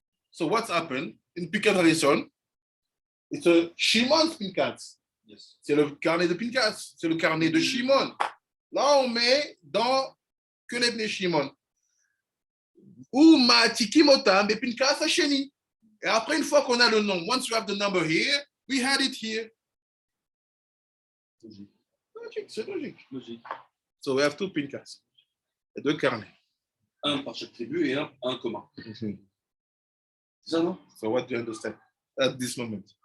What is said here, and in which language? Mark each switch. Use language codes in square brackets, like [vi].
[en] So what's happened in Pinkas Arishon? It's a Shimon's Pinkas. Yes. [fr] C'est le carnet de Pinkas. C'est le carnet de Shimon. Là, on met dans que les Bnei Shimon. [he] Ou ma'atikim bepilkas hasheni. [fr] Et après, une fois qu'on a le nom, [en] once you have the number here, we had it here. [fr] Logique, c'est logique. Logique. [en] So we have two Pinkas. [fr] Et deux carnets. Un par chaque tribu et un commun. C'est ça, non? [en] So what do you understand at this moment?